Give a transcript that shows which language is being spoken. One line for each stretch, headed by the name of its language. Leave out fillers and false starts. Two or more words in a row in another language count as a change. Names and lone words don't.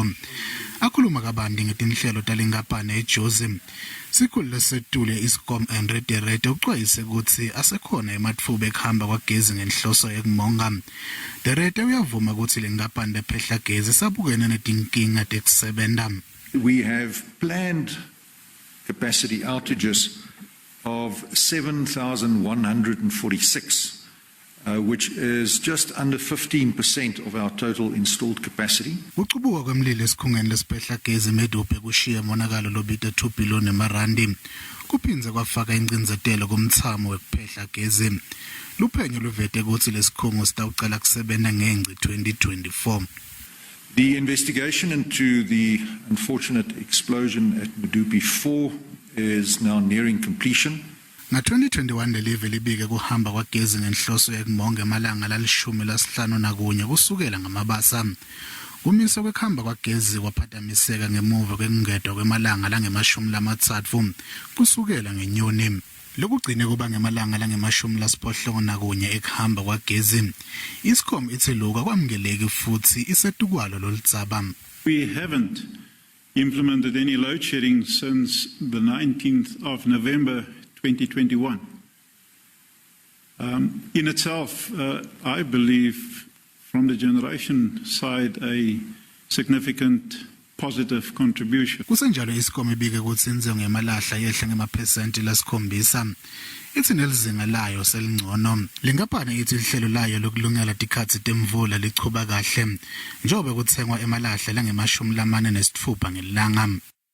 Swati: Akhuluma kabanti ngetinhlelo talenkapani eJozi. Sikhulu lesetule Iskom and Director uxwayise ukuthi asekhona ematfuba ekuhamba kwagezi ngenhloso yekumonga. Director uyavuma ukuthi lenkapani lephehla gezi sabukene netinkinga tekusebenta.
English: We have planned capacity outages of 7,146, which is just under 15% of our total installed capacity.
Swati: Ukuchubuka kwemlilo esikhungeni lesiphehla gezi meduphe kushiya monakalo lobita 2 billion emarandi. Kuphinze kwafaka ingcinzetelo kumthamo wekuphehla gezi. Luphenyo luvete ukuthi lesikhungo sitawucala kusebenta ngeNgci 2024.
English: The investigation into the unfortunate explosion at Medupi 4 is now nearing completion.
Swati: Nga-2021 lelive libike kuhamba kwagezi ngenhloso yekumonga emalanga lalishumi kusukela ngamabasa. Kumiswa kwekuhamba kwagezi kwaphazamiseka ngemuva kwekungedwa kwemalanga lange-30 kusukela ngenyoni. Lokugcine kuba ngemalanga lange-80 ekuhamba kwagezi. Iskom ithe lokhu akwamukeleki futhi isetukwalo lolitsaba.
English: We haven't implemented any load shedding since the 19th of November 2021. In itself, I believe from the generation side a significant positive contribution.
Swati: Kusenjalo Iskom ibike ukuthi inzengo yemalahla yehle ngemaphesenti lasukhombisa. Ithi nelizinga layo selingcono. Lenkapani ithi ihlelo layo lokulungela tikhatsi temvula lichuba kahle njengoba kuthengwa emalahla lange-46 ngelanga.